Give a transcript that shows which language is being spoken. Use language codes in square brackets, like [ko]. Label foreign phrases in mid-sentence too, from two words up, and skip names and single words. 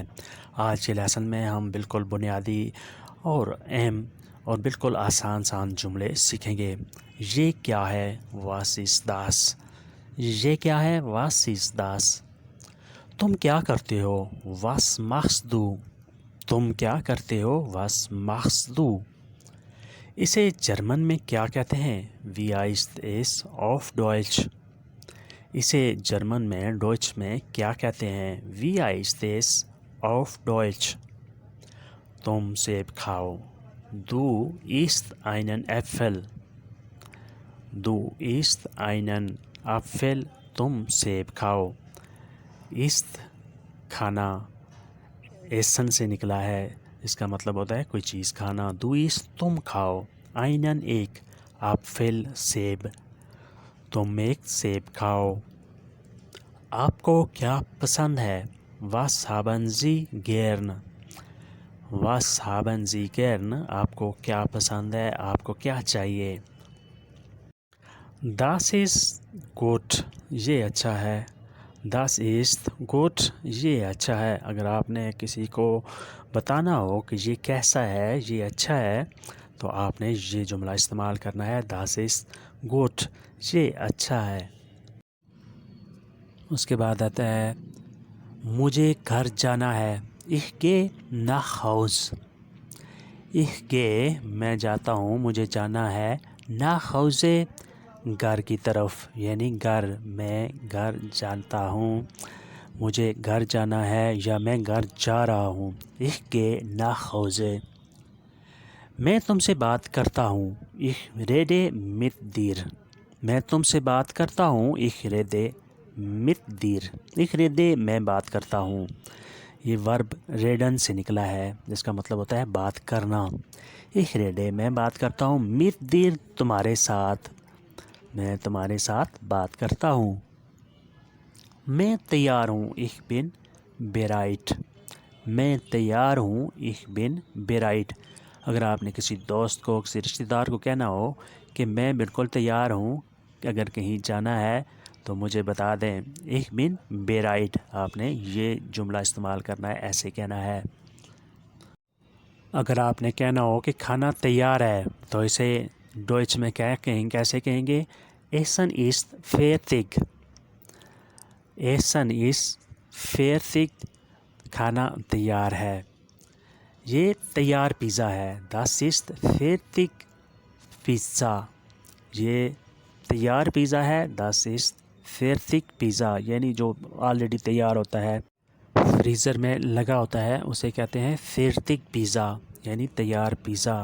[hi] आज के लेसन में हम बिल्कुल बुनियादी और अहम और बिल्कुल आसान जुमले सीखेंगे। ये क्या है? [de] Was ist das. [hi] ये क्या है? [de] Was ist das. [hi] तुम क्या करते हो? [de] Was machst du? [hi] तुम क्या करते हो? [de] Was machst du? [hi] इसे जर्मन में क्या कहते हैं? [de] Wie heißt es auf Deutsch? [hi] इसे जर्मन में डॉइच में क्या कहते हैं? [de] Wie heißt es auf Deutsch? [hi] तुम सेब खाओ। [de] Du isst einen Apfel. Du isst einen Apfel. [hi] तुम सेब खाओ। इस्त खाना एसन से निकला है। इसका मतलब होता है कोई चीज़ खाना। [de] Du isst [hi] तुम खाओ। einen एक Apfel सेब। तुम एक सेब खाओ। आपको क्या पसंद है? [de] Was haben Sie gern? Was haben Sie gern? [hi] आपको क्या पसंद है? आपको क्या चाहिए? [de] Das ist gut. [hi] ये अच्छा है। [de] Das ist gut. [hi] ये अच्छा है। अगर आपने किसी को बताना हो कि ये कैसा है, ये अच्छा है, तो आपने ये जुमला इस्तेमाल करना है। [de] Das ist gut. [hi] ये अच्छा है। उसके बाद आता है मुझे घर जाना है। [de] Ich gehe nach Haus. Ich gehe [hi] मैं जाता हूँ, मुझे जाना है। [de] nach Hause [hi] घर की तरफ, यानी घर। मैं घर जानता हूँ, मुझे घर जाना है या मैं घर जा रहा हूँ। [de] Ich gehe nach Hause. [hi] मैं तुमसे बात करता हूँ। [de] Ich rede mit dir. [hi] मैं तुमसे बात करता हूँ। [de] Ich rede mit dir. Ich rede [hi] मैं बात करता हूँ। ये वर्ब रेडन से निकला है, जिसका मतलब होता है बात करना। [de] Ich rede [hi] मैं बात करता हूँ। [de] mit dir [hi] तुम्हारे साथ, मैं तुम्हारे साथ बात करता हूँ। मैं तैयार हूँ। [de] Ich bin bereit. [hi] मैं तैयार हूँ। [de] Ich bin bereit. [hi] अगर आपने किसी दोस्त को, किसी रिश्तेदार को कहना हो कि मैं बिल्कुल तैयार हूँ, अगर कहीं जाना है तो मुझे बता दें। [de] Ich bin bereit. [hi] आपने ये जुमला इस्तेमाल करना है, ऐसे कहना है। अगर आपने कहना हो कि खाना तैयार है, तो इसे डॉइच में क्या कहेंगे, कैसे कहेंगे? [de] Essen ist fertig. Essen ist fertig. [hi] खाना तैयार है। ये तैयार पिज़्ज़ा है। [de] Das ist fertig Pizza. [hi] ये तैयार पिज़्ज़ा है। [de] Das ist fertig Pizza. [hi] यानी जो ऑलरेडी तैयार होता है, फ्रीज़र में लगा होता है, उसे कहते हैं [de] fertig Pizza, [hi] यानी तैयार पिज़्ज़ा।